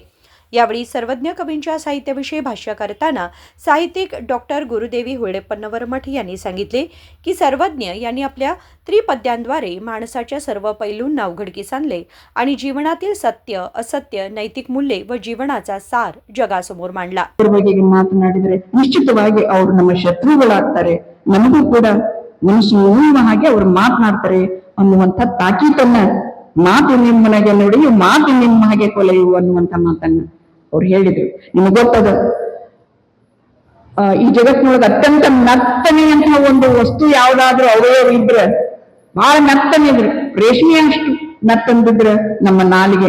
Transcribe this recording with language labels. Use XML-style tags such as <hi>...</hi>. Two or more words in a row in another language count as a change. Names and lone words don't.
<mr>यावेळी सर्वज्ञ कवींच्या साहित्याविषयी भाष्य करताना साहित्यिक डॉक्टर गुरुदेवी होळेपन्नवरमठ यांनी सांगितले की सर्वज्ञ यांनी आपल्या त्रिपद्यांद्वारे माणसाच्या सर्व पैलूंना उघडकीस आणले आणि जीवनातील सत्य, असत्य, नैतिक मूल्ये व जीवनाचा सार जगासमोर मांडला.</mr> <kn>ಮಾತನಾಡಿದರೆ ನಿಶ್ಚಿತವಾಗಿ ಅವರು ನಮ್ಮ ಶತ್ರುಗಳಾಗ್ತಾರೆ, ನಮಗೂ ಕೂಡ ಮನಸ್ಸು ನೋಯುವ ಹಾಗೆ ಅವರು ಮಾತನಾಡ್ತಾರೆ ಅನ್ನುವಂಥ ತಾಕೀತನ್ನ ಮಾತು ನಿಮ್ಮನೆಗೆ ನೋಡಿ ಮಾತು ನಿಮ್ಮ ಹಾಗೆ ಕೊಲೆಯು ಅನ್ನುವಂಥ ಮಾತನ್ನ ಅವ್ರು ಹೇಳಿದ್ರು. ನಿಮಗೆ ಗೊತ್ತದ, ಈ ಜಗತ್ತಿನೊಳಗೆ ಅತ್ಯಂತ ಮೆತ್ತನೆಯಂತಹ ಒಂದು ವಸ್ತು ಯಾವ್ದಾದ್ರೂ ಅವಯವ ಇದ್ರೆ ಬಹಳ ಮೆತ್ತನಿದ್ರು, ರೇಷ್ಮೆ ಅಷ್ಟು ಮೆತ್ತಂದಿದ್ರೆ ನಮ್ಮ ನಾಲಿಗೆ.</kn>